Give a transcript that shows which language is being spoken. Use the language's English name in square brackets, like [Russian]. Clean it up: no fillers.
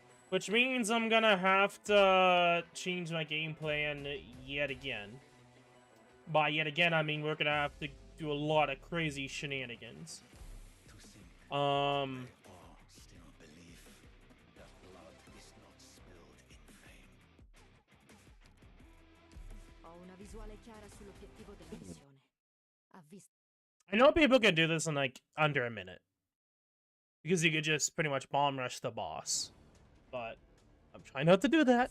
[English] Which means I'm gonna have to change my game plan yet again. By yet again, I mean we're gonna have to do a lot of crazy shenanigans. To think they all still believe that blood is not spilled in vain. [Italian] Ho una visuale chiara sull'obiettivo della missione. Ha visto. [English] I know people can do this in like under a minute. Because you could just pretty much bomb rush the boss. But I'm trying not to do that.